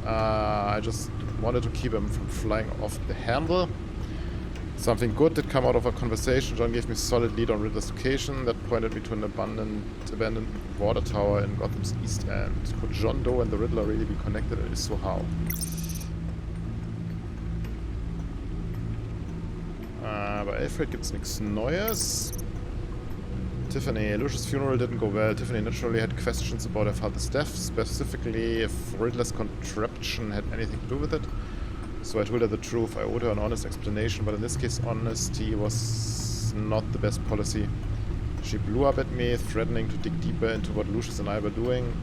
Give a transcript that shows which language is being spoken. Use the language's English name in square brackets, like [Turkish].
[English] I just wanted to keep him from flying off the handle. Something good did come out of our conversation. John gave me a solid lead on Riddler's location that pointed me to an abandoned water tower in Gotham's East End. Could John Doe and the Riddler really be connected, and if so, how? [German] Bei Alfred gibt's nichts Neues. [English] Tiffany. Lucius' funeral didn't go well. Tiffany naturally had questions about her father's death, specifically if Riddler's contraption had anything to do with it. So I told her the truth. I owed her an honest explanation, but in this case, honesty was not the best policy. She blew up at me, threatening to dig deeper into what Lucius and I were doing.